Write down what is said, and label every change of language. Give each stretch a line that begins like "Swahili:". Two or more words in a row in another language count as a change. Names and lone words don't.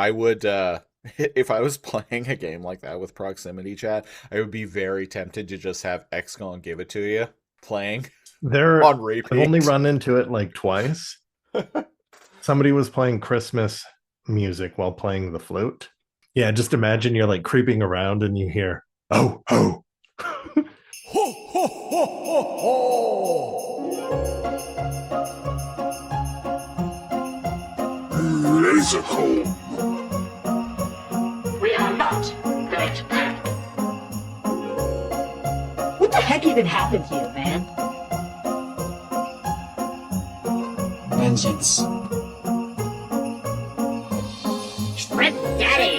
English: I would if I was playing a game like that with proximity chat, I would be very tempted to just have X go and give it to you playing There, on I've only repeat. run into it like twice. Somebody was playing Christmas music while playing the flute. Yeah, just imagine you're like creeping around and you hear, oh, oh. Ho ho ho ho ho! Lasercomb. We are not going to panic. What the heck even happened to you, man? Vengeance. Sprint Daddy!